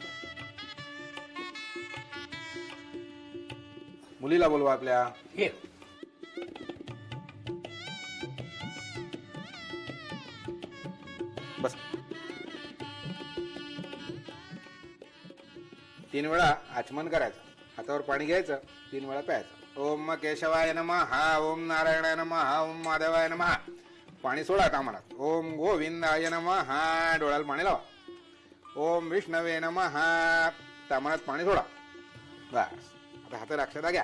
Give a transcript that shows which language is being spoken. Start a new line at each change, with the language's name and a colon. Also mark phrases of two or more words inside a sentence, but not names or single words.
Marathi: मुलीला बोलवा आपल्या. ये बस. 3 वेळा आचमन करायचं. हातावर पाणी घ्यायचं. 3 वेळा प्यायचं.
Sanskrit: ओम केशवाय नमः. ओम नारायणाय नमः. ओम माधवाय नमः.
Marathi: पाणी सोडा कामाला.
Sanskrit: ओम गोविंदाय नमः.
Marathi: डोळ्याला पाणी लावा.
Sanskrit: ओम विष्णवे नमः.
Marathi: तामणात पाणी सोडा. बस. आता हातात अक्षता घ्या.